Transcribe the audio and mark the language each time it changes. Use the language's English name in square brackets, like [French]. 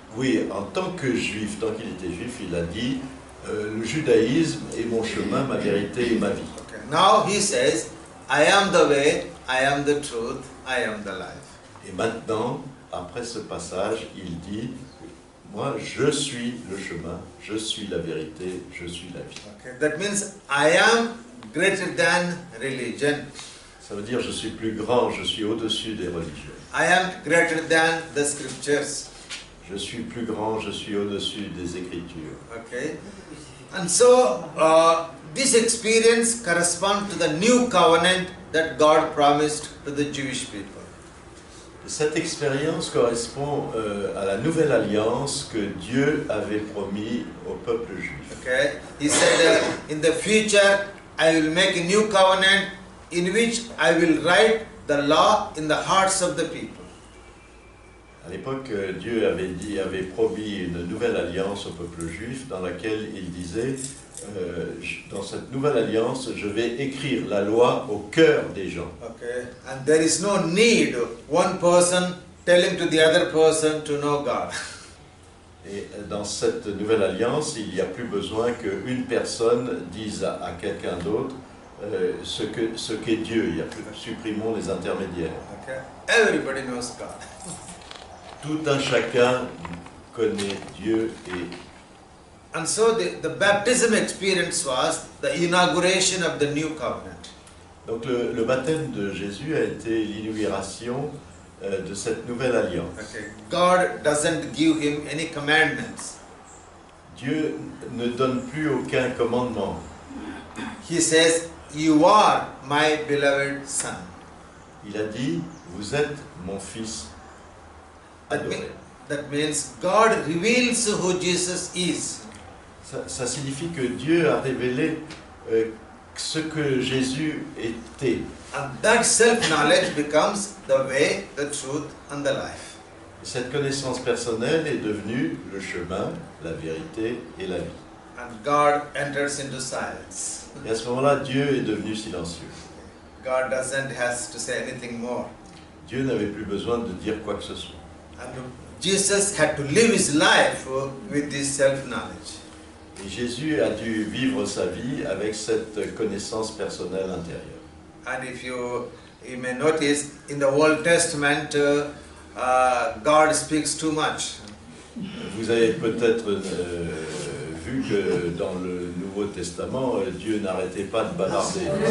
[French] oui, en tant que juif, tant qu'il était juif, il a dit le judaïsme est mon chemin, ma vérité et ma vie. Okay. [English] Now he says, I am the way, I am the truth, I am the life. [French] Et maintenant, après ce passage, il dit moi, je suis le chemin, je suis la vérité, je suis la vie. Okay. [English] That means I am greater than religion. [French] Ça veut dire je suis plus grand, je suis au-dessus des religions. [English] I am greater than the scriptures. [French] Je suis plus grand, je suis au-dessus des Écritures. Okay. [English] And so, this experience corresponds to the new covenant that God promised to the Jewish people. [French] Cette expérience correspond à la nouvelle alliance que Dieu avait promis au peuple juif. Okay. [English] He said, in the future, I will make a new covenant in which I will write the law in the hearts of the people. [French] À l'époque, Dieu avait promis une nouvelle alliance au peuple juif dans laquelle il disait dans cette nouvelle alliance, je vais écrire la loi au cœur des gens. Okay. [English] And there is no need one person telling to the other person to know God. [French] Et dans cette nouvelle alliance, il n'y a plus besoin qu'une personne dise à quelqu'un d'autre ce qu'est Dieu. Il y a plus, supprimons les intermédiaires. [English] Okay. Everybody knows God. [French] Tout un chacun connaît Dieu et [English] And so the baptism experience was the inauguration of the new covenant. [French] donc le baptême de Jésus a été l'inauguration de cette nouvelle alliance. Okay. [English] God doesn't give him any commandments. [French] Dieu ne donne plus aucun commandement. [English] He says, "You are my beloved son." [French] Il a dit, vous êtes mon fils adoré. [English] That means God reveals who Jesus is. [French] Ça signifie que Dieu a révélé ce que Jésus était. [English] And that self-knowledge becomes the way, the truth, and the life. [French] Et cette connaissance personnelle est devenue le chemin, la vérité et la vie. [English] And God enters into silence. [French] Et à ce moment-là, Dieu est devenu silencieux. [English] God doesn't have to say anything more. [French] Dieu n'avait plus besoin de dire quoi que ce soit. [English] And Jesus had to live his life with this self-knowledge. [French] Et Jésus a dû vivre sa vie avec cette connaissance personnelle intérieure. [English] And if you may notice, in the Old Testament, God speaks too much. [French] Vous avez peut-être vu que dans le Nouveau Testament, Dieu n'arrêtait pas de bavarder.